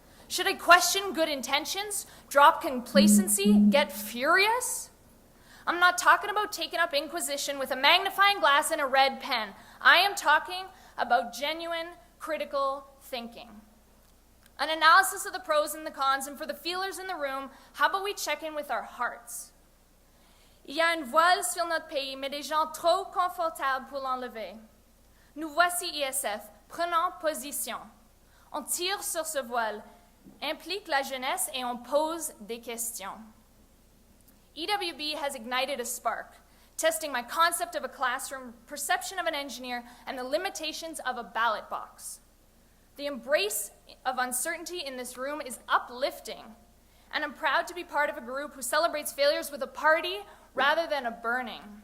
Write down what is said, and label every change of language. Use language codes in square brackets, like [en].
[en] Should I question good intentions, drop complacency, get furious? I'm not talking about taking up inquisition with a magnifying glass and a red pen. I am talking about genuine, critical thinking. An analysis of the pros and the cons, and for the feelers in the room, how about we check in with our hearts? [fr] Il y a une voile sur notre pays, mais des gens trop confortables pour l'enlever. Nous voici ISF, prenons position. On tire sur ce voile, implique la jeunesse et on pose des questions. [en] EWB has ignited a spark, testing my concept of a classroom, perception of an engineer, and the limitations of a ballot box. The embrace of uncertainty in this room is uplifting, and I'm proud to be part of a group who celebrates failures with a party rather than a burning.